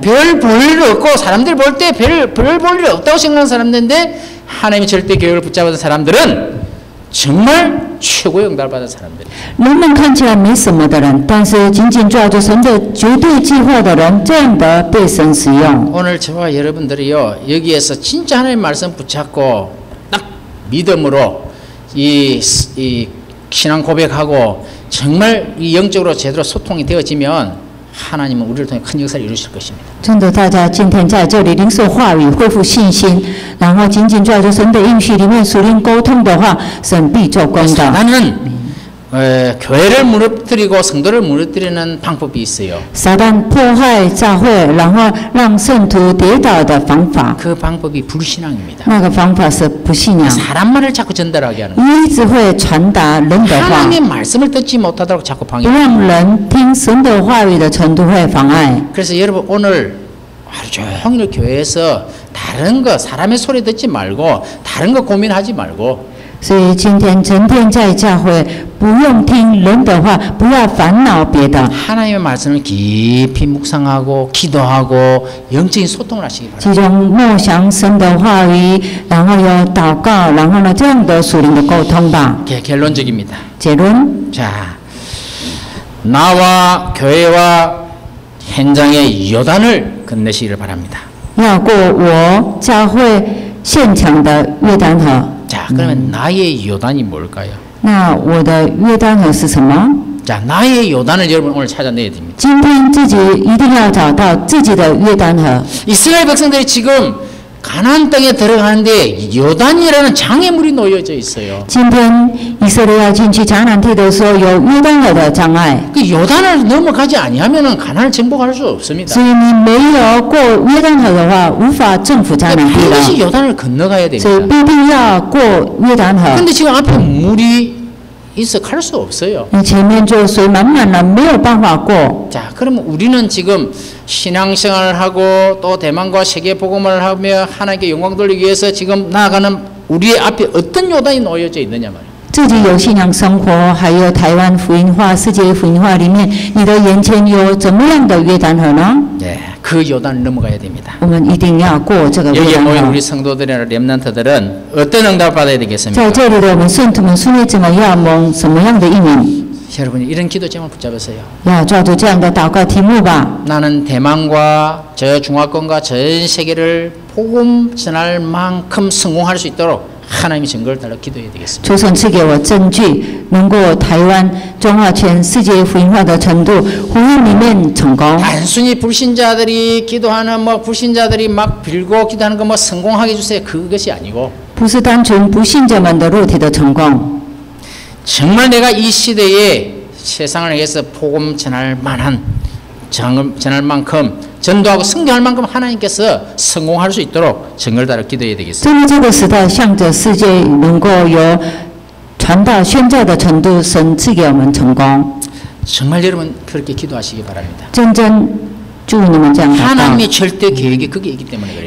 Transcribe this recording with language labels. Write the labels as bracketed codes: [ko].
[ko] 별 볼 일 없고 사람들이 볼 때 별 볼 일 없다고 생각하는 사람들인데 하나님의 절대 계획을 붙잡은 사람들은 정말 최고의 응답을 받은 사람들. [zh] 人们看起来没什么的人，但是紧紧抓住神的绝对计划的人，这样的被神使用。 [ko] 오늘 저와 여러분들이요 여기에서 진짜 하나님의 말씀 붙잡고 딱 믿음으로 이 신앙 고백하고 정말 이 영적으로 제대로 소통이 되어지면 하나님은 우리를 통해 큰 역사를 이루실 것입니다. [zh] 真的，大家今天在这里领受话语，恢复信心，然后紧紧抓住神的应许里面属灵沟通的话，神必做工的。 [ko] 나는 교회를 무너뜨리고 성도를 무너뜨리는 방법이 있어요. [zh] 撒旦破坏教会，然后让圣徒跌倒的方法， [ko] 그 방법이 불신앙입니다. [zh] 那个方法是不信仰， [ko] 사람만을 자꾸 전달하게 하는 거예요. [zh] 一直会传达人的话， [ko] 하나님의 말씀을 듣지 못하도록 자꾸 [zh] 不 [ko] 방해해요. [zh] 让人听神的话语的程度会妨碍。 [ko] 그래서 여러분 오늘 하루 종일 교회에서 다른 거 사람의 소리 듣지 말고 다른 거 고민하지 말고 [zh] 所以今天整天在教会，不用听人的话，不要烦恼别的， [ko] 하나님의 말씀을 깊이 묵상하고 기도하고 영적인 소통을 하시기 바랍니다. [zh] 其中默想神的话语，然后有祷告，然后呢这样的属灵的沟通吧。 [ko] 결론적입니다. [zh] 结论， [ko] 자, 나와 교회와 현장의 요단을 건너시기를 바랍니다. [zh] 要过我教会现场的约旦河。 [ko] 자, 그러면 나의 요단이 뭘까요? [zh] 那我的约旦河是什么？ [ko] 자, 나의 요단을 여러분 오늘 찾아내야 됩니다. [zh] 今天自己一定要找到自己的约旦河。 [ko] 이스라엘 백성들이 지금 가나안 땅에 들어가는데 요단이라는 장애물이 놓여져 있어요. [zh] 今天以色列要进去迦南地的时候，有约旦河的障碍， [ko] 그 요단을 넘어가지 아니하면은 가나안을 정복할 수 없습니다. [zh] 所以你没有过约旦河的话，无法征服迦南地 [ko] 반드시 [zh] 了。 [ko] 요단을 건너가야 [zh] 所以 [ko] 됩니다. [zh] 必定要过约旦河。 [ko] 근데 지금 앞에 물이 있어 갈 수 없어요. [zh] 你前面就水满满了，没有办法过。 [ko] 자, 그러면 우리는 지금 신앙생활을 하고 또 대만과 세계 복음을 하며 하나님께 영광 돌리기 위해서 지금 나아가는 우리의 앞에 어떤 요단이 놓여져 있느냐 말이에요. [zh] 自己有信仰生活，还有台湾福音化、世界福音化里面，你的眼前有怎么样的约旦河呢？ [ko] 네, 그 요단을 넘어가야 됩니다. [zh] 我们一定要过这个约 [ko] 여기에 [zh] 旦 [ko] 모인 [zh] 河。 [ko] 우리 성도들이나 렘넌트들은 어떤 응답을 받아야 되겠습니까? [zh] 在这里的我们圣徒们，顺利怎么样蒙什么样的应允？ [ko] 여러분이 이런 기도 제목을 붙잡으세요. [zh] 要抓住这样的祷告题目吧。 [ko] 나는 대만과 저 중화권과 전 세계를 복음 전할 만큼 성공할 수 있도록 하나님이 증거를 달라 기도해야 되겠습니다. [zh] 求神赐给我证据，能够台湾、中华全世界福音化的程度，福音里面成功。 [ko] 단순히 불신자들이 기도하는 불신자들이 막 빌고 기도하는 거 성공하게 해주세요. 그것이 아니고 [zh] 不是单纯不信者们的肉体的成功， [ko] 정말 내가 이 시대에 세상을 위해서 복음 전할 만한 전할 만큼 전도하고 승리할 만큼 하나님께서 성공할 수 있도록 증거를 달아 기도해야 되겠습니다. [zh] 真的这个时代向着世界能够有传道宣教的程度，神赐给我们成功。 [ko] 정말 여러분 그렇게 기도하시기 바랍니다. [zh] 真正祝你们这样祷告， [ko] 하나님의 절대 계획이 그게 있기 때문에 그래요.